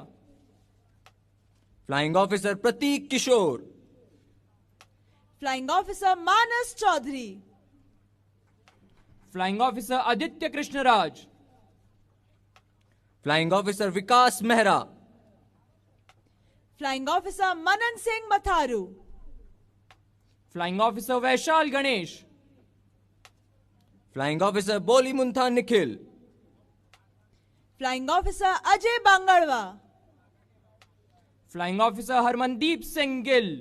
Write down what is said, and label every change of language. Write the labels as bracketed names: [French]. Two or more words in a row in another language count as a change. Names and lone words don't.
[English] Flying Officer Prateek Kishore. Flying Officer Manas Chaudhary. Flying Officer Aditya Krishnaraj. Flying Officer Vikas Mehra. Flying Officer Manan Singh Matharu. Flying Officer Vaishal Ganesh. Flying Officer Boli Muntha Nikhil. Flying Officer Ajay Bangalwa. Flying Officer Harmandeep Singh Gill.